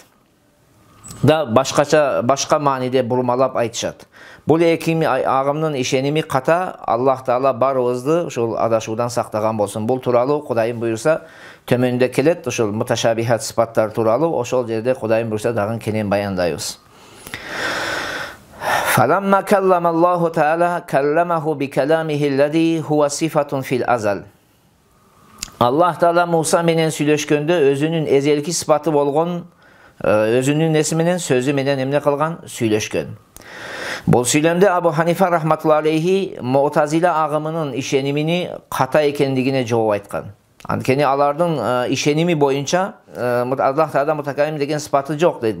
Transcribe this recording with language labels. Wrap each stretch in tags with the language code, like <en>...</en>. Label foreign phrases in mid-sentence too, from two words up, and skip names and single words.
<ky>Да башка мааниде бурмалап айтышат. Бул эки агымдын ишеними ката, Аллах Таала барыбызды ушул адашуудан сактаган болсун. Бул тууралуу Кудайым буйруса төмөндө келет, ушул муташабихат сыпаттар тууралуу ошол жерде Кудайым буйруса дагы кенен баяндайбыз.</ky> <ar>فَلَمَّا كَلَّمَ اللّٰهُ تَعَالَى كَلَّمَهُ بِكَلَامِهِ الَّذ۪ي هُوَ صِفَةٌ فِي الْأَزَلِ.</ar> <ky>Allah Taala Musa menen süйлөшкөндө өзүнүн эзелки сыпаты болгон, өзүнүн неси менен, сөзү менен эмне кылган? Süйлөшкөн. Бул сүйлөмдө Абу Ханифа рахматуллахи алейхи Муътазила агымынын ишенимини ката экендигине жооп айткан. Анткени алардын ишеними боюнча Аллах Таала мутакалим деген сыпаты жок дейт.</ky>